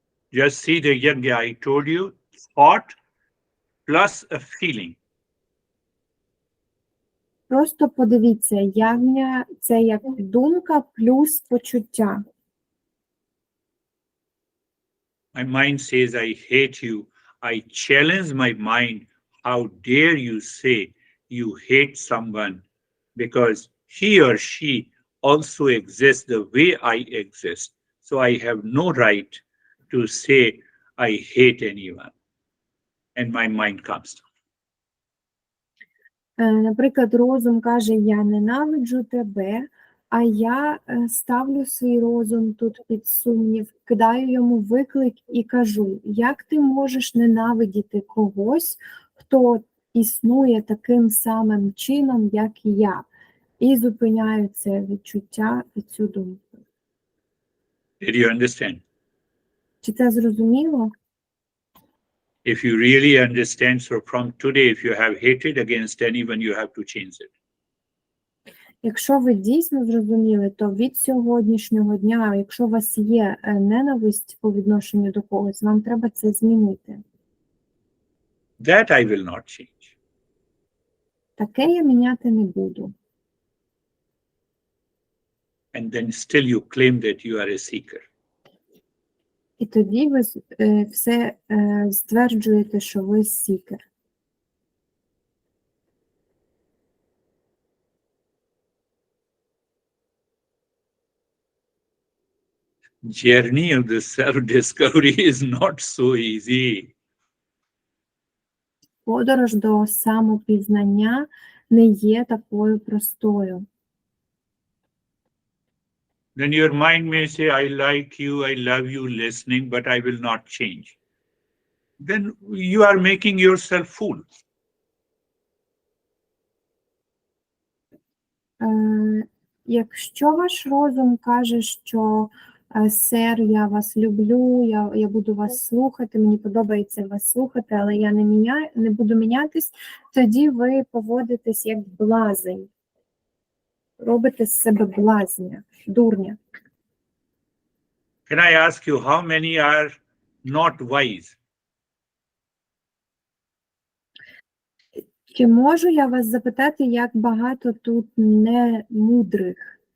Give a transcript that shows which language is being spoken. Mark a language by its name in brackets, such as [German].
[English] Just see the yagya I told you, thought plus a feeling. [Ukrainian] Просто подивіться, ягня – це як думка плюс почуття. [English] My mind says, I hate you. I challenge my mind. How dare you say you hate someone? Because he or she also exists the way I exist. So I have no right to say I hate anyone. And my mind comes down. [Ukrainian] Наприклад, розум каже, я ненавиджу тебе, а я ставлю свій розум тут під сумнів, кидаю йому виклик і кажу, як ти можеш ненавидіти когось, хто існує таким самим чином, як і я, і зупиняю це відчуття і цю думку. [English] Did you understand? [Ukrainian] Чи це зрозуміло? [English] If you really understand, so from today, if you have hatred against anyone, you have to change it. [Ukrainian] Якщо ви дійсно зрозуміли, то від сьогоднішнього дня, якщо у вас є ненависть по відношенню до когось, вам треба це змінити. [English] That I will not change. [Ukrainian] Таке я міняти не буду. [English] And then still you claim that you are a seeker. [Ukrainian] І тоді ви все стверджуєте, що ви сікер. [English] Journey of the self-discovery is not so easy. [Ukrainian] Подорож до самопізнання не є такою простою. [English] Then your mind may say, I like you, I love you, listening, but I will not change. Then you are making yourself fool. [Ukrainian] Якщо ваш розум каже, що сер, я вас люблю, я буду вас слухати, мені подобається вас слухати, але я не буду мінятись, тоді ви поводитесь як блазень. Робите з себе блазня, дурня. [English] Can I ask you how many are not wise? [Ukrainian] Чи можу я вас запитати, як багато тут не мудрих?